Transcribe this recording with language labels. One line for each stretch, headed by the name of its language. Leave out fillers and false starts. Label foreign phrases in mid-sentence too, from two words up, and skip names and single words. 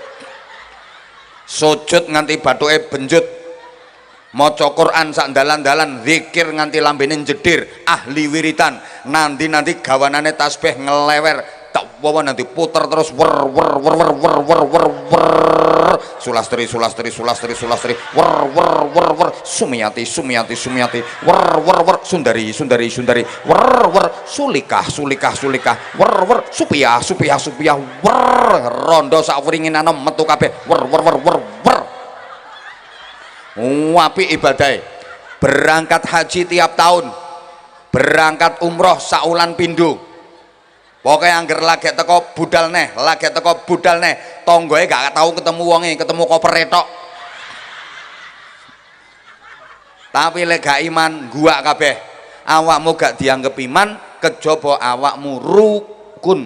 Javanese: Sujud nganti bathuke benjut. Maca Quran sak dalan-dalan, zikir nganti lambene jedir, ahli wiritan, nanti gawanane tasbih ngelewer, tak wawa nanti puter terus wer wer wer wer wer wer wer wer, sulastri sulastri sulastri sulastri, wer wer wer wer, sumiyati sumiyati sumiyati, wer wer wer, sundari sundari sundari, wer wer, sulikah sulikah sulikah, wer wer, supiyah supiyah supiyah, wer, rondo sak wringinane metu kabeh, wer wer wer wer wer. Apik ibadah. Berangkat haji tiap tahun, berangkat umroh saulan pindho. Pokoknya angger lagi teko budal neh, lagi teko budal neh, tonggoe gak tau ketemu wonge, ketemu koper tok. Tapi lek gak iman gua kabeh, awakmu gak dianggap iman, kejaba awakmu rukun.